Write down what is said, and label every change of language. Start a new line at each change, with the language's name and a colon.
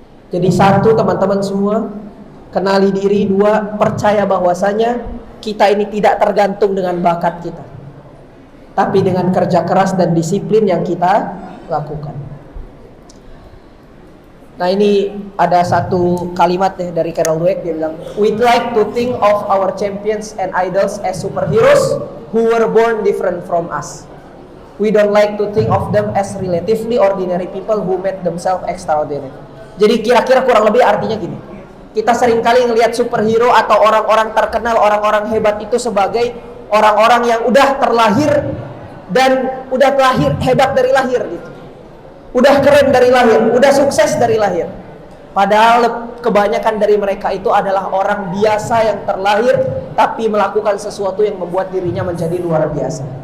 Indonesian: Jadi satu, teman-teman semua, kenali diri. 2, percaya bahwasanya kita ini tidak tergantung dengan bakat kita, tapi dengan kerja keras dan disiplin yang kita lakukan. Nah, ini ada satu kalimat dari Carol Dweck, dia bilang,
English: "We'd like to think of our champions and idols as superheroes who were born different from us. We don't like to think of them as relatively ordinary people who made themselves extraordinary."
Indonesian: Jadi kira-kira kurang lebih artinya gini. Kita seringkali ngelihat superhero atau orang-orang terkenal, orang-orang hebat itu sebagai orang-orang yang udah terlahir dan udah terlahir hebat dari lahir gitu. Udah keren dari lahir, udah sukses dari lahir. Padahal kebanyakan dari mereka itu adalah orang biasa yang terlahir tapi melakukan sesuatu yang membuat dirinya menjadi luar biasa.